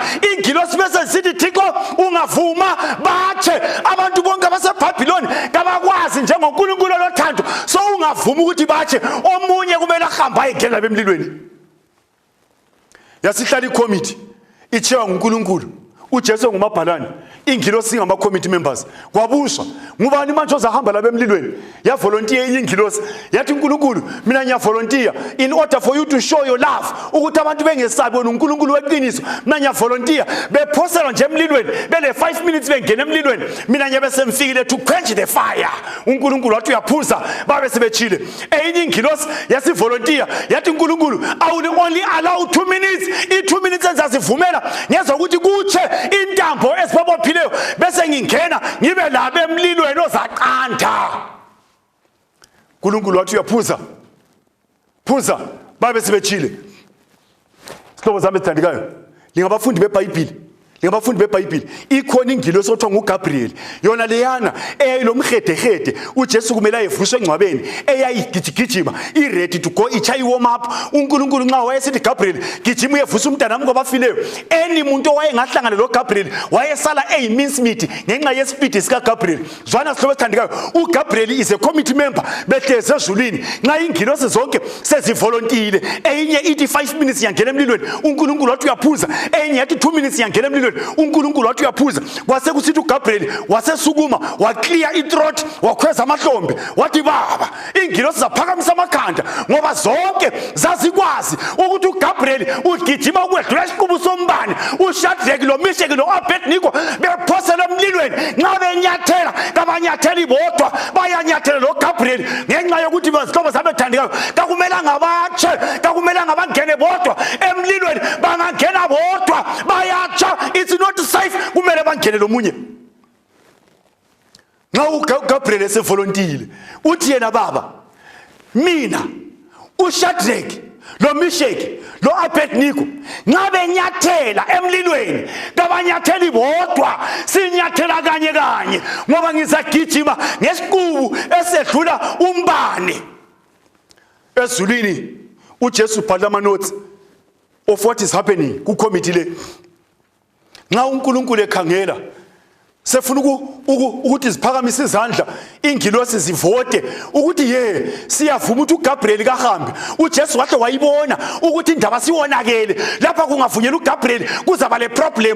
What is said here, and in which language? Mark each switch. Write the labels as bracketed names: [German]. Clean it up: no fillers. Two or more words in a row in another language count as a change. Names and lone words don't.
[North Ndebele] Ingilosi bese sithi, "Thixo, ungavuma batshe abantu bonke baseBhabhiloni kabakwazi njengoNkulunkulu lothando, so ungavuma ukuthi batshe, omunye kumele ahambe ayengena emlilweni." Yasihlala iCommittee ichewa nguNkulunkulu, uJesu ngumabhalane, ingilosi ngama-committee members. Kwabuswa ngubani manje ozahamba la emlilweni? Yavolunteer ingilosi yathi, "uNkulunkulu, mina ngiyavolunteer [English] in order for you to show your love, [North Ndebele] ukuthi abantu bengesabi wena uNkulunkulu weqiniso. Mina ngiyavolunteer." Bephoselwa nje emlilweni bele 5 minutes bengena emlilweni, mina ngiyabe semfikile [English] to quench the fire. [North Ndebele] uNkulunkulu wathi uyaphuza, babe sebetshile. Enye ingilosi yasivolunteer yathi, "uNkulunkulu, [English] I will only allow 2 minutes. [North Ndebele] I2 minutes ezazivumela ngezwe ukuthi kutshe intambo esibabophileyo bese ngingena ngibe labo emlilweni ozaqanda." uNkulunkulu wathi uyaphuza, phuza babe sebechile. Sihlobo sami esithandekayo, lingabafundi beBhayibheli, lingabafundi beBhayibheli, ikhona ingilosi othiwa nguGabriel, yona leyana eyayilomhedehede uJesu kumele ayevuswe engcwabeni, eyayigijigijima [English] ready to go, [North Ndebele] ichaya [English] warm up. [North Ndebele] uNkulunkulu nxa wayesithi Gabriel gijima uyevusa umntanami kwabafileyo, eni muntu owayengahlangana loGabriel wayesala eyimincemeat ngenxa yespeed sikaGabriel. Zwana sihlobo esithandekayo, uGabriel [English] is a committee member [North Ndebele] behlezi ezulwini. Nxa ingilosi zonke sezivolontile, eyinye ithi 5 minutes yangena emlilweni, uNkulunkulu wathi uyaphuza, eyinye yathi 2 minutes yangena emlilweni, uNkulunkulu wathi uyaphuza. Kwasekusithi uGabriel wasesukuma waclear ithroat, wakhweza amahlombe, wathi baba, ingilosi zaphakamisa amakhanda ngoba zonke zazikwazi ukuthi uGabriel ugijima ukwedlula isiqubu sombane. uShadrach loMeshach loAbednego bephosela emlilweni, nxa benyathela kabanyatheli bodwa, bayanyathela loGabriel ngenxa yokuthi bazihlobo sabethandekayo kakumelanga batshe, kakumelanga bangene bodwa emlilweni, bangangena bodwa bayatsha. [English] It's not safe, [North Ndebele] kumele bangene lomunye. Nxa uGabriel esevolontile uthi yena baba, mina uShadrach loMeshach loAbednego nxa benyathela emlilweni kabanyatheli bodwa, sinyathela kanye kanye ngoba ngizagijima ngesiqubu esedlula umbane. Ezulwini uJesu ubhala ama-notes [English] of what is happening [North Ndebele] kucommittee le. Nxa uNkulunkulu ekhangela sefuna ukuthi ziphakamise izandla ingilosi zivote ukuthi ye siyavuma ukuthi uGabriel kahambe. uJesu wahle wayibona ukuthi indaba siwonakele, lapha kungavunyelwa uGabriel kuzaba le problem.